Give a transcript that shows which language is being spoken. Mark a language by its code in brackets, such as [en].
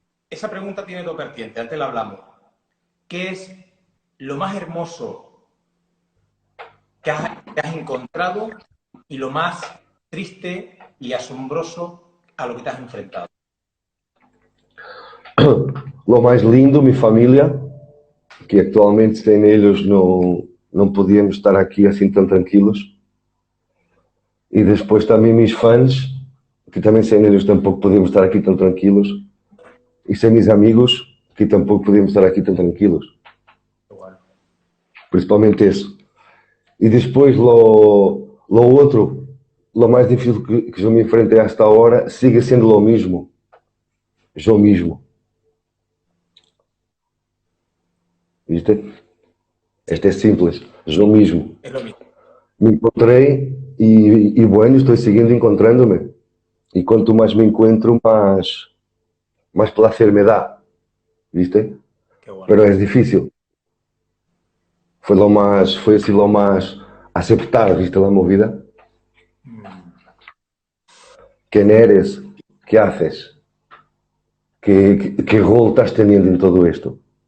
[es] Esa pregunta tiene dos vertientes, antes la hablamos. ¿Qué es lo más hermoso que has encontrado y lo más triste y asombroso a lo que te has enfrentado? [pt] Lo mais lindo, minha família, que atualmente sem eles não podíamos estar aqui assim tão tranquilos. E depois também meus fãs, que também sem eles tampouco podíamos estar aqui tão tranquilos. E sem meus amigos, que tampouco podíamos estar aqui tão tranquilos. Principalmente isso. E depois, lo outro, lo mais difícil que eu me enfrentei hasta agora, sigue sendo lo mesmo. Eu mesmo. ¿Viste? Este é simples. Eu mesmo. [es] Es lo mismo. [pt] Me encontrei e bueno, estou seguindo encontrando-me. E quanto mais me encontro, mais placer me dá. [es] ¿Viste? Bueno. Pero es difícil. [pt] Foi assim [es] lo más aceptar, ¿viste? La movida. ¿Quién eres? ¿Qué haces? ¿Qué rol estás teniendo en todo esto?